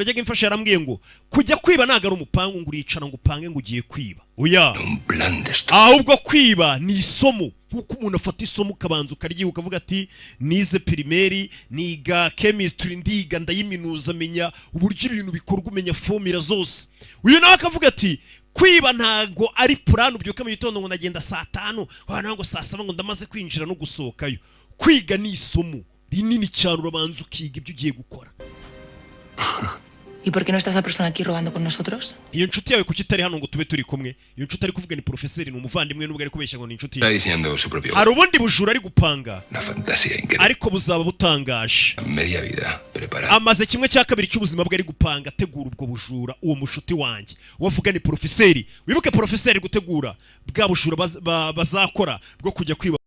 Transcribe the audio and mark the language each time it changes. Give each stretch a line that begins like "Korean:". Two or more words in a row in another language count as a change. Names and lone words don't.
Kinyarwanda: yajyaga imfasha yarambwiye ngo kujya kwiba ntago ari umupango ngo uricara ngo upange ngo ugiye kwiba oya ahubwo kwiba ni isomo nkuko umuntu afata isomo ukabanza ukaryiga ukavuga ati nize primaire niga chemistry ndiga ndayiminuza menya uburyo ibintu bikorwa umenya formula zose uyu nawe akavuga ati kwiba ntago ari plan ubyuka mu gitondo ngo nagenda saa 5 wana ngo saa 7 ngo ndamaze kwinjira no gusohokayo kwiga ni isomo rinini cyane urabanza ukiga ibyo ugiye gukora.
Spanish: ¿Y por qué no está esa persona aquí robando con nosotros?
Kinyarwanda: Iyo nshuti yawe kuki itari hano ngo tube turi kumwe? Iyo nshuti ari kuvuga ni professeur ni umuvandimwe nubwo ari kubeshya ngo ni inshuti.
Spanish: Está diseñando su propio.
Kinyarwanda: Hari ubundi bujura ari gupanga.
Spanish: Una fantasía increíble.
Kinyarwanda: Ariko buzaba butangaje.
Spanish: Media vida preparada.
Kinyarwanda: Amaze kimwe cya kabiri cy'ubuzima bwe ari gupanga tegura ubwo bujura uwo mushuti wanjye. Wavuga ni professeur. Wibuke professeur gutegura bwa bujura bazakora bwo kujya kwiba